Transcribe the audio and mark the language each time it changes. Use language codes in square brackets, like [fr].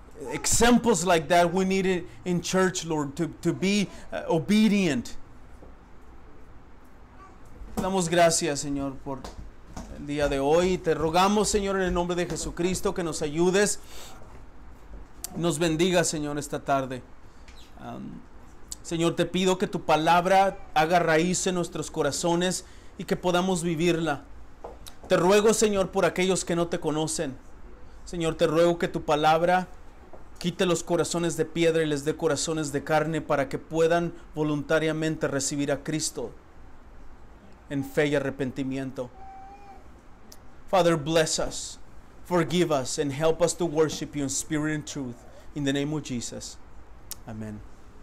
[en] Examples like that we need it in church, Lord, to be obedient. [es] Damos gracias, Señor, por el día de hoy. Te rogamos, Señor, en el nombre de Jesucristo, que nos ayudes, nos bendiga, Señor, esta tarde. Señor, te pido que tu palabra haga raíz en nuestros corazones y que podamos vivirla. Te ruego, Señor, por aquellos que no te conocen. Señor, te ruego que tu palabra Quite los corazones de piedra y les dé corazones de carne para que puedan voluntariamente recibir a Cristo en fe y arrepentimiento. [en] Father, bless us, forgive us, and help us to worship you in spirit and truth. In the name of Jesus. Amen.